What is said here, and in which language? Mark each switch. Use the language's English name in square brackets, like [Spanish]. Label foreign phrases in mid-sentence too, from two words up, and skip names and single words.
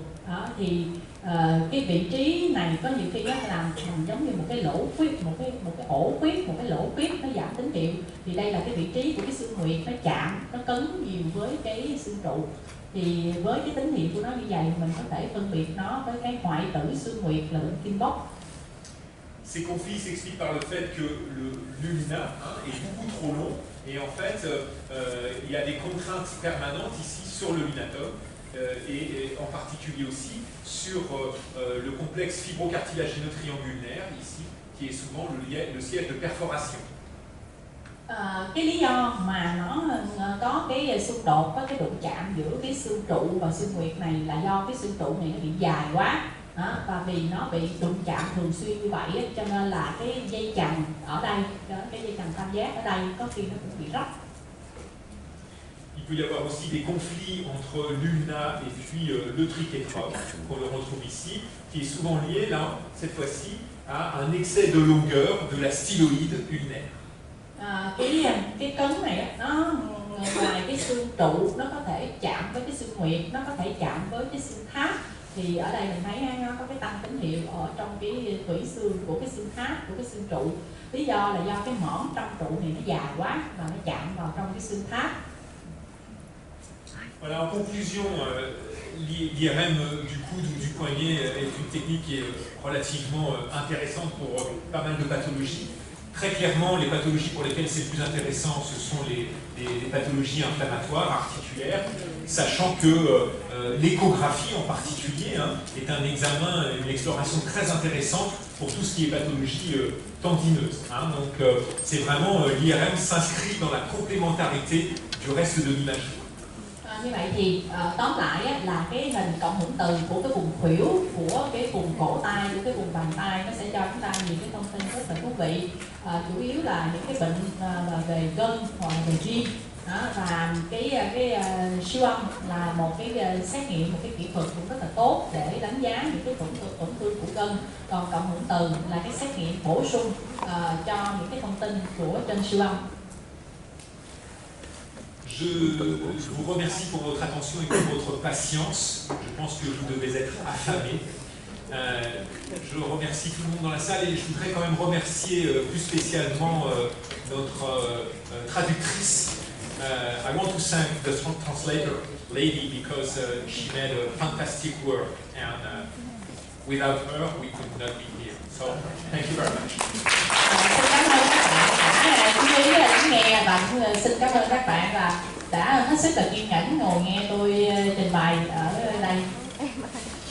[Vietnamese] Đó, thì cái vị trí này có nhiều khi nó làm giống như một cái lỗ khuyết, một cái ổ khuyết, một cái lỗ khuyết, nó giảm tín hiệu. Thì đây là cái vị trí của cái xương nguyệt, nó chạm, nó cấn nhiều với cái xương trụ. Thì với cái tín hiệu của nó như vậy, mình có thể phân biệt nó với cái hoại tử xương nguyệt là bệnh Kimbok. [French] Ces conflits s'expliquent par le fait que l'ulna est beaucoup trop long et en fait il y a des contraintes permanentes ici sur le lunatum et en particulier aussi sur le complexe fibrocartilagineux triangulaire, ici, qui est souvent le siège de perforation. [Vietnamese] Cái lý do mà nó có cái xung đột, có cái đụng chạm giữa cái xương trụ và xương nguyệt này là do cái xương trụ này nó bị dài quá, và vì nó bị đụng chạm thường xuyên như vậy cho nên là cái dây chằng ở đây, cái dây chằng tam giác ở đây có khi nó cũng bị rách. [French] Il peut y avoir aussi des conflits entre l'ulna et puis le triquetrum, qu'on le retrouve ici, qui est souvent lié, là, cette fois-ci, à un excès de longueur de la styloïde ulnaire. [Vietnamese] Cái cấn này nó ngoài cái xương trụ nó có thể chạm với cái xương nguyệt, nó có thể chạm với cái xương tháp, thì ở đây mình thấy nó có cái tăng tín hiệu ở trong cái tủy xương của cái xương tháp, của cái xương trụ. Lý do là do cái mỏm trong trụ này nó dài quá và nó chạm vào trong cái xương tháp. [French] Voilà, en conclusion, l'IRM du coude ou du poignet est une technique qui est relativement intéressante pour pas mal de pathologies. Très clairement, les pathologies pour lesquelles c'est le plus intéressant, ce sont les pathologies inflammatoires, articulaires, sachant que l'échographie en particulier est un examen, une exploration très intéressante pour tout ce qui est pathologie tendineuse. Donc c'est vraiment, l'IRM s'inscrit dans la complémentarité du reste de l'imagerie. [Vietnamese] Như vậy thì tóm lại là cái hình cộng hưởng từ của cái vùng khuỷu, của cái vùng cổ tay, của cái vùng bàn tay nó sẽ cho chúng ta nhiều cái thông tin rất là thú vị. Chủ yếu là những cái bệnh về gân hoặc là về gym, và cái siêu âm là một cái xét nghiệm, một cái kỹ thuật cũng rất là tốt để đánh giá những cái tổn thương của gân. Còn cộng hưởng từ là cái xét nghiệm bổ sung cho những cái thông tin của trên siêu âm. [French] Je vous remercie pour votre attention et pour votre patience. Je pense que vous devez être affamés. Je remercie tout le monde dans la salle et je voudrais quand même remercier plus spécialement notre traductrice. [English] I want to thank the translator lady because she made a fantastic work, and without her we could not be here. So thank you very much. [Vietnamese] Xin cảm ơn các bạn đã chú ý lắng nghe và xin cảm ơn các bạn là đã hết sức là kiên nhẫn ngồi nghe tôi trình bày ở đây.